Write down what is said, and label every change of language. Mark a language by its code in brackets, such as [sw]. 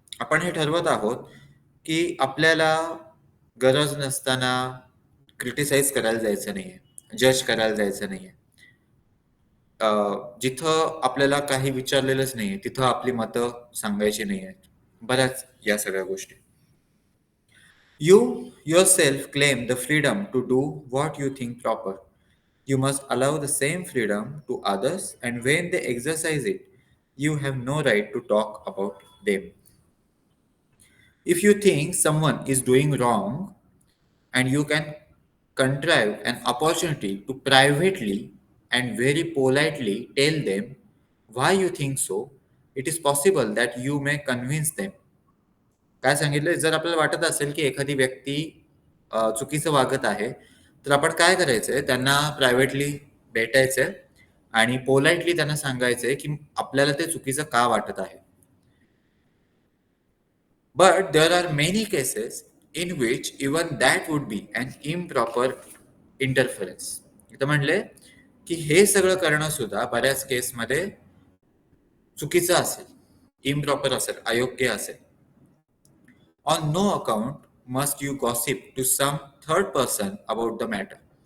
[mr] आपण हे ठरवत आहोत की आपल्याला गरज नसताना क्रिटिसाइज करायला जायचं नाहीये, जज करायला जायचं नाहीये. जिथं आपल्याला काही विचारलेलंच नाहीये तिथं आपली मतं सांगायची नाही आहेत, बऱ्याच या सगळ्या गोष्टी. [en] You yourself claim the freedom to do what you think proper. You must allow the same freedom to others, and when they exercise it, you have no right to talk about them. If you think someone is doing wrong and you can contrive an opportunity to privately and very politely tell them why you think so, it is possible that you may convince them. [mr] काय सांगितलं, जर आपल्याला वाटत असेल की एखादी व्यक्ती चुकीचं वागत आहे तर आपण काय करायचंय, त्यांना प्रायव्हेटली भेटायचंय आणि पोलाइटली त्यांना सांगायचंय की आपल्याला ते चुकीचं का वाटत आहे. [en] But there are many cases in which even that would be an improper interference. [mr] इथं म्हणले की हे सगळं करणं सुद्धा बऱ्याच केसमध्ये चुकीचं असेल, इम्प्रॉपर असेल, अयोग्य असेल. [en] On no account must you gossip to some third person about the matter.